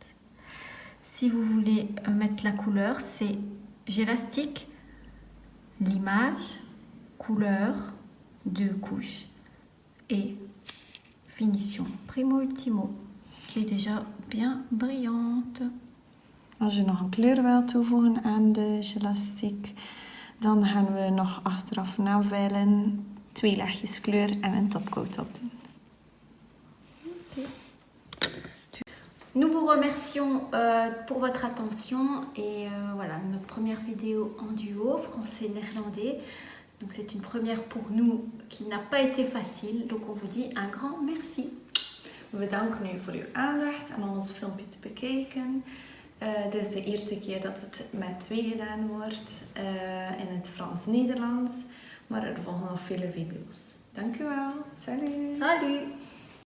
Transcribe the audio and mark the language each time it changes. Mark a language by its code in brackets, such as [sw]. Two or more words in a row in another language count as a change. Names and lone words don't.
[fr] Si vous voulez mettre la couleur, c'est gélastique, l'image, couleur, 2 couches et finition Primo Ultimo, qui est déjà bien brillante. [nl] Als je nog een kleur wilt toevoegen aan de gelastiek, dan gaan we nog achteraf naveilen, 2 laagjes kleur en een topcoat opdoen. Okay. [fr] Nous vous remercions pour votre attention et voilà notre première vidéo en duo français-néerlandais. Donc c'est une première pour nous qui n'a pas été facile. Donc on vous dit un grand merci. [nl] We bedanken u voor uw aandacht en om ons filmpje te bekijken. Dit is de eerste keer dat het met 2 gedaan wordt in het Frans-Nederlands. Maar er volgen nog vele video's. Dank u wel. [fr] Salut! Salut!